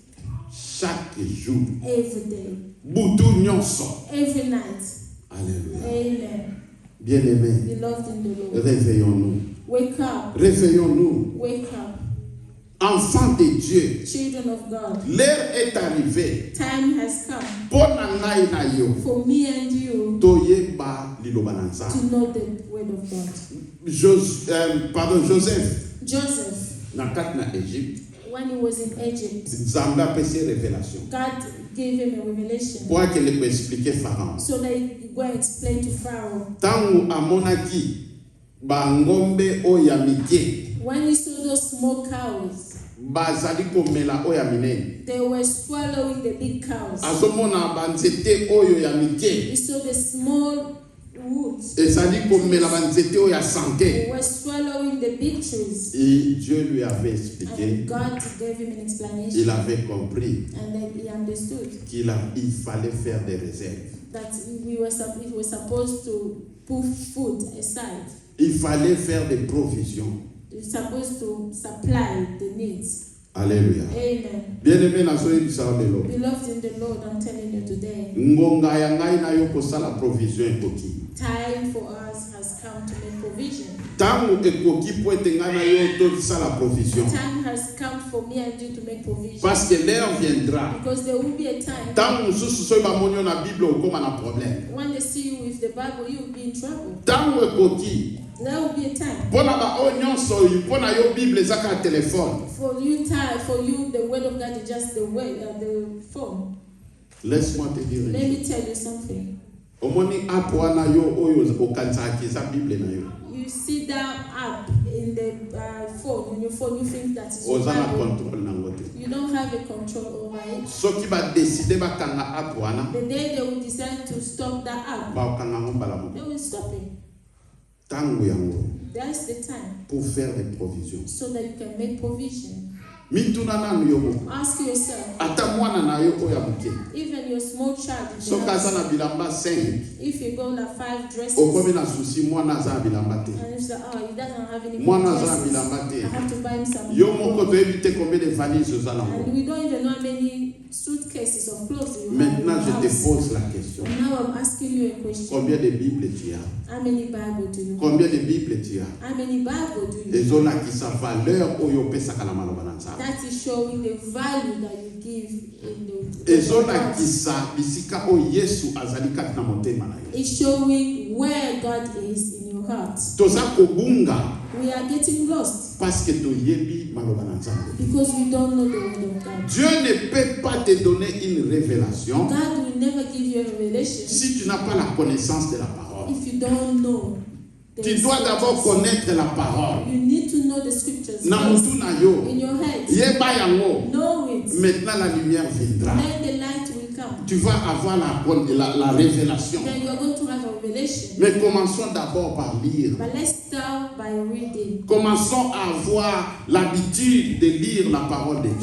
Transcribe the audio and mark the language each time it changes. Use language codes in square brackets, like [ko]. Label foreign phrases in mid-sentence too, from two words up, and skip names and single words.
[fr] chaque jour, [en] every day, [ln] butu nyonso. [en] every night. [fr] Alléluia. [en] Amen. [fr] Bien-aimés, [en] Beloved in the Lord, [fr] réveillons-nous. [en] wake up, [fr] Réveillons-nous. [en] wake up, [fr] Enfants de Dieu, [en] children of God. [fr] l'heure est arrivée. [en] Time has come [ln] Pona ngai na yo [en] for me and you [ln] toyeba liloba na Nzambe. [en] to know the word of God. [ln] Joseph [en] Joseph, [ln] na kati na Égypte [en] when he was in Egypt, [ln] nzambe apesi révélation [en] God gave him a revelation [ln] po akende koexplike Pharaon. [en] so that he could go and explain to Pharaoh. [ln] Ntango amonaki bangombe oyo ya mike [en] When he saw those small cows, [ln] bazali komela oyo ya minene, [en] they were swallowing the big cows. [ln] azomona banzete oyo ya mike [en] He saw the small woods, [ln] ezali komela banzete oyo ya [en] they santé. were swallowing the big trees. [fr] Et Dieu lui avait expliqué, [en] And God gave him an explanation, [fr] il avait compris [en] and then he understood [fr] il fallait faire des réserves. [en] that he was supposed to put food aside. [fr] Il fallait faire des provisions. [en] He was supposed to supply the needs. [fr] Alléluia. [en] Amen. [ln] Bien-aimé na soyi bisao lelo. [en] Beloved in the Lord, I'm telling you today, [ln] Ngonga ya ngai na yo kosala provision ekoki. [en] time for us has come to make provision. [ln] Tango ekoki po ete ngai na yo tosala provision. [en] Time has come for me and you to make provision. [fr] Parce que l'heure viendra. [en] Because there will be a time [ln] Tango mosusu soki bamonio na Bible okoma na problème. [en] when they see you with the Bible, you will be in trouble. [ln] Tango ekoki [en] There will be a time [ln] mpona baoyo nyonso oyo mpona yo Bible ezaka telefone. [en] for you, the word of God is just the way, the phone. [fr] Laisse-moi te dire une [en] Let [fr] chose. [en] me tell you something. [ln] Omoni app wana yo oyo okanisaki eza Bible na yo. [en] You see that app in the phone, on your phone, you think that is [ln] Oza na [en] Bible. [ln] contrôle nango te. [en] You don't have a control over it. [ln] Soki badeside bakanga app wana [en] The day they will decide to stop that app, [ln] baokanga ngo mbala moko. [en] they will stop it. [ln] Tango yango [en] That's the time [fr] pour faire des provisions. [en] so that you can make provision. [ln] Mituna nanu yo moko. [en] Ask yourself, [ln] Ata mwana na yo oyo ya moke. [en] even your small child, in the [ln] Soki aza [en] house, [ln] na bilamba 5, [en] if you go like 5 dresses, [ln] okomi na susi mwana aza na bilamba te. [en] and you say, oh, he doesn't have any [ln] Mwana [en] more [ln] aza na [en] dresses, [ln] bilamba [en] I [ln] te. [en] have to buy him some [ln] Yo [en] more. [ln] moko toyebi te [fr] combien de valises [ln] oza [en] And [ln] nango. [en] we don't even know how many suitcases of clothes you have in [fr] Maintenant, [en] your [fr] je te [en] house. [fr] pose la question. [en] And now I'm asking you a question. [fr] Combien de Bibles tu as? [en] How many Bible do you have? [fr] Combien de Bibles tu as? [en] How many Bible do you have? [ln] Ezolakisa valeur oyo opesaka na maloba na Nzambe. [en] That is showing the value that you give in the [ln] Ezolakisa bisika oyo Yesu azali kati na motema na yo. [en] It's showing where God is in your heart. [ln] Toza kobunga [en] We are getting lost [fr] parce que [ln] toyebi maloba na Nzambe. [en] because we don't know the word of God. [fr] Dieu ne peut pas te donner une révélation [en] God will never give you a revelation [fr] si tu n'as pas la connaissance de la parole. [en] if you don't know the [fr] Tu dois d'abord [en] scriptures. [fr] connaître la parole. [en] You need to know the scriptures [ln] Na [en] first [ln] mutu na yo. [en] in your head. [ln] Yeba yango. [en] Know it. [fr] Maintenant la lumière viendra. [en] Then the light will come. [fr] Tu vas avoir la révélation. [en] Then you are going to have a revelation. [fr] Mais commençons d'abord par lire. [en] But let's start by reading. [fr] Commençons à avoir l'habitude de lire la parole de Dieu.